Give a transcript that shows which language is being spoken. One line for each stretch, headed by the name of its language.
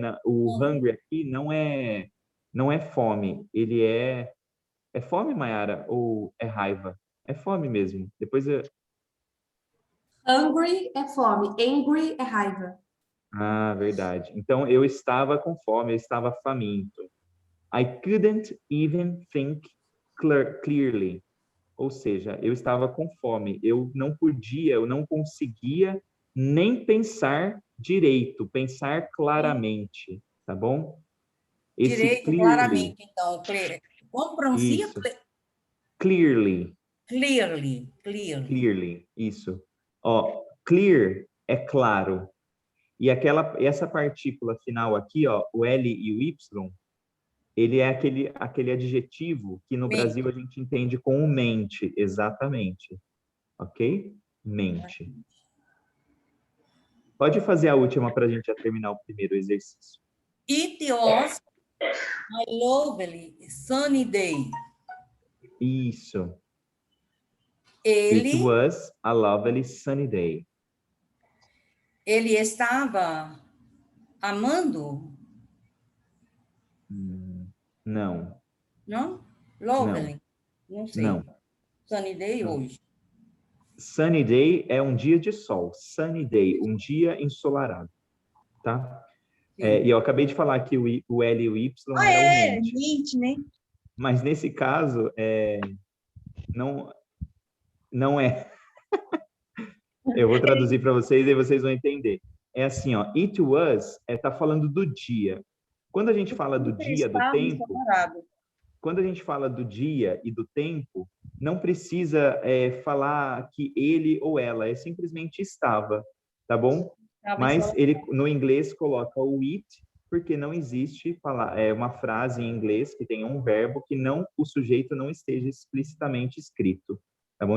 Portuguese: O hungry aqui não é fome. Ele é fome, Mayara, ou é raiva? É fome mesmo. Depois Hungry é fome, angry é raiva. Ah, verdade. Então, eu estava com fome, eu estava faminto.
English: I couldn't even think clearly.
Portuguese: Ou seja, eu estava com fome. Eu não conseguia nem pensar direito, pensar claramente, tá bom? Esse Direito,
English: clearly.
Portuguese: claramente, então. Como pronuncia? Isso. Clearly.
English: Clearly.
Portuguese: Isso. Ó, clear é claro. E essa partícula final aqui, ó, o L e o Y, ele é aquele adjetivo que no Brasil a gente entende como mente, exatamente. Ok? Mente. Pode fazer a última para a gente já terminar o primeiro exercício.
English: It was a lovely sunny day.
Portuguese: Isso. Ele
English: It was a lovely sunny day.
Portuguese: Ele estava amando? Não. Não? Lovely? Não sei. Não.
English: Sunny day
Portuguese: Não. hoje. Sunny day é um dia de sol. Sunny day, um dia ensolarado. Tá? E eu acabei de falar que o L e o Y é o mente. Mente, né? Mas nesse caso, não é. Eu vou traduzir para vocês e vocês vão entender. É assim, ó, it was tá falando do dia. Quando a gente fala do dia, do tempo, quando a gente fala do dia e do tempo, não precisa falar que ele ou ela, é simplesmente estava, tá bom? Mas ele no inglês coloca o it, porque não existe uma frase em inglês que tenha um verbo que o sujeito não esteja explicitamente escrito, tá bom?